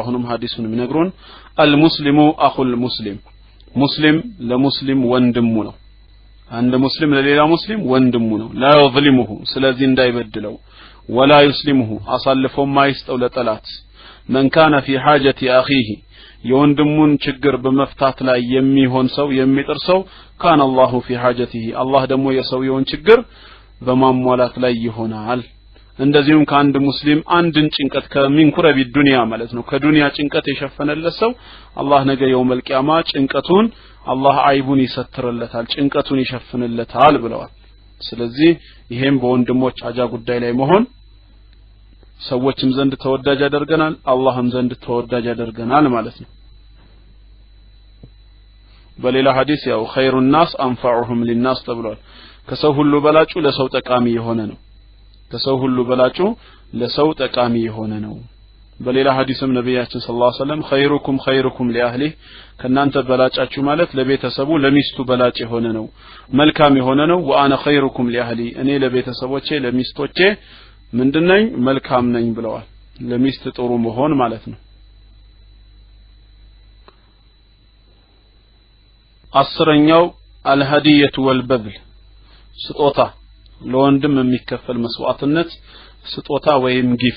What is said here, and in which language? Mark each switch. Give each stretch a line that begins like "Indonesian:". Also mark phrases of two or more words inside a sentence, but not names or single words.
Amharic: አሁንም ሐዲሱን የሚነግሩን
Arabic: المسلم أخو المسلم
Amharic: ሙስሊም ለሙስሊም ወንድሙ ነው አንድ ሙስሊም ለሌላ ሙስሊም ወንድሙ ነው
Arabic: لا يظلمه
Amharic: ስለዚህ እንዳይበድለው
Arabic: ولا يسلمه
Amharic: አሳልፎ ማይስጠው ለጠላት
Arabic: من كان في حاجة أخيه
Amharic: የወንድሙን ችግር በመፍታት ላይ የሚሆን ሰው የሚጥር ሰው كان
Arabic: الله في حاجته
Amharic: الله ደግሞ የሰውየውን ችግር በማሟላት ላይ ይሆናል እንደዚሁም ከአንድ ሙስሊም አንድን ጭንቀት
Arabic: من كرب الدنيا
Amharic: ማለት ነው ከዱንያ ጭንቀት የሸፈነለት ሰው አላህ ነገ
Arabic: يوم القيامة
Amharic: ጭንቀቱን አላህ አይቡን ይሰትርለታል ጭንቀቱን ይሸፍንለታል ብለዋል ስለዚህ ይሄም በወንድሞች ሐጃ ጉዳይ ላይ መሆን ሰዎችም ዘንድ ተወዳጅ ያደርገናል አላህም ዘንድ ተወዳጅ ያደርገናል ማለት ነው በሌላ ሐዲስ ያው
Arabic: خير الناس انفعهم للناس
Amharic: ተብሏል ከሰው ሁሉ በላጩ ለሰው ጠቃሚ የሆነ ነው ከሰው ሁሉ በላጩ ለሰው ጠቃሚ የሆነ ነው በሌላ ሐዲስም ነብያችን
Arabic: صلى الله عليه وسلم خيركم لأهله
Amharic: ከናንተ በላጫችሁ ማለት ለቤተሰቡ ለሚስቱ በላጭ የሆነ ነው መልካም የሆነ ነው
Arabic: وأنا خيركم لأهلي
Amharic: እኔ ለቤተሰቦቼ ለሚስቶቼ ምንድነኝ መልካም ነኝ ብለዋል ለሚስት ጥሩ መሆን ማለት ነው አስረኛው
Arabic: الهدية والبذل
Amharic: ስጦታ ለወንድም የሚከፈል መስዋዕትነት ስጦታ ወይም